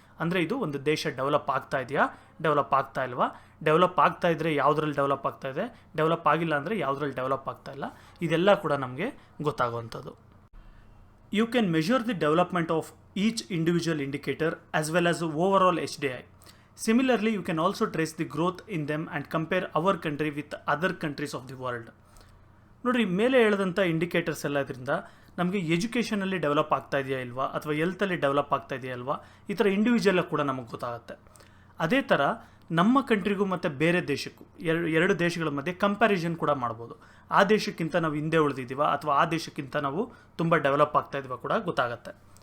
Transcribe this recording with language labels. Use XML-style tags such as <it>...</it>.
<kn>ಅಂದರೆ ಇದು ಒಂದು ದೇಶ ಡೆವಲಪ್ ಆಗ್ತಾ ಇದೆಯಾ, ಡೆವಲಪ್ ಆಗ್ತಾ ಇಲ್ವಾ, ಡೆವಲಪ್ ಆಗ್ತಾ ಇದ್ದರೆ ಯಾವುದ್ರಲ್ಲಿ ಡೆವಲಪ್ ಆಗ್ತಾ ಇದೆ, ಡೆವಲಪ್ ಆಗಿಲ್ಲ ಅಂದರೆ ಯಾವುದ್ರಲ್ಲಿ ಡೆವಲಪ್ ಆಗ್ತಾ ಇಲ್ಲ, ಇದೆಲ್ಲ ಕೂಡ ನಮಗೆ ಗೊತ್ತಾಗುವಂಥದ್ದು.</kn> <en>You can measure the development of each individual indicator as well as overall HDI. Similarly, you can also trace the growth in them and compare our country with other countries of the world.</en> <kn>ನೋಡಿರಿ, ಮೇಲೆ ಹೇಳಿದಂಥ indicators ಎಲ್ಲ ಇದರಿಂದ ನಮಗೆ ಎಜುಕೇಷನಲ್ಲಿ develop ಆಗ್ತಾ ಇದೆಯಾ ಇಲ್ವಾ, ಅಥವಾ ಹೆಲ್ತಲ್ಲಿ ಡೆವಲಪ್ ಆಗ್ತಾ ಇದೆಯಾ ಇಲ್ವಾ, ಈ ಥರ ಇಂಡಿವಿಜುವಲ್ ಕೂಡ ನಮಗೆ ಗೊತ್ತಾಗುತ್ತೆ. ಅದೇ ಥರ ನಮ್ಮ ಕಂಟ್ರಿಗೂ ಮತ್ತು ಬೇರೆ ದೇಶಕ್ಕೂ ಎರಡು ದೇಶಗಳ ಮಧ್ಯೆ ಕಂಪ್ಯಾರಿಸನ್ ಕೂಡ ಮಾಡ್ಬೋದು. ಆ ದೇಶಕ್ಕಿಂತ ನಾವು ಹಿಂದೆ ಉಳಿದಿದ್ದೀವ ಅಥವಾ ಆ ದೇಶಕ್ಕಿಂತ ನಾವು ತುಂಬ ಡೆವಲಪ್ ಆಗ್ತಾ ಇದೀವ ಕೂಡ ಗೊತ್ತಾಗುತ್ತೆ.</kn>